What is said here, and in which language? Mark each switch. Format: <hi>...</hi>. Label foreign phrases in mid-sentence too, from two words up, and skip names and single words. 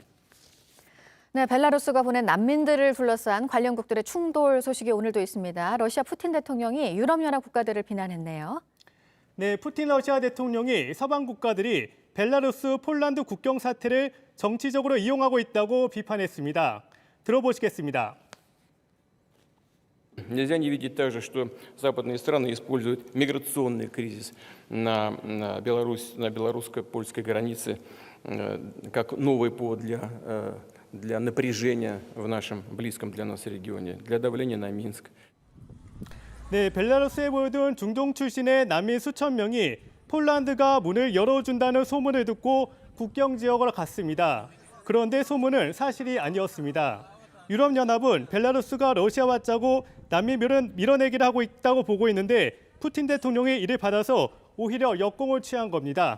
<ko>네, 벨라루스가 보낸 난민들을 둘러싼 관련국들의 충돌 소식이 오늘도 있습니다. 러시아 푸틴 대통령이 유럽연합 국가들을 비난했네요. 네, 푸틴 러시아 대통령이 서방 국가들이 벨라루스, 폴란드 국경 사태를 정치적으로 이용하고 있다고 비판했습니다. 들어보시겠습니다.</ko> <ru>Нельзя не видеть также, что западные страны используют миграционный кризис на белорусско-польской границе как новый повод для напряжения в нашем близком для нас регионе, для давления на Минск.</ru> <ko>네, 벨라루스에 모여든 중동 출신의 난민 수천 명이 폴란드가 문을 열어준다는 소문을 듣고 국경 지역으로 갔습니다. 그런데 소문은 사실이 아니었습니다. 유럽연합은 벨라루스가 러시아와 짜고 난민 밀어내기를 하고 있다고 보고 있는데 푸틴 대통령이 이를 받아서 오히려 역공을 취한 겁니다.</ko>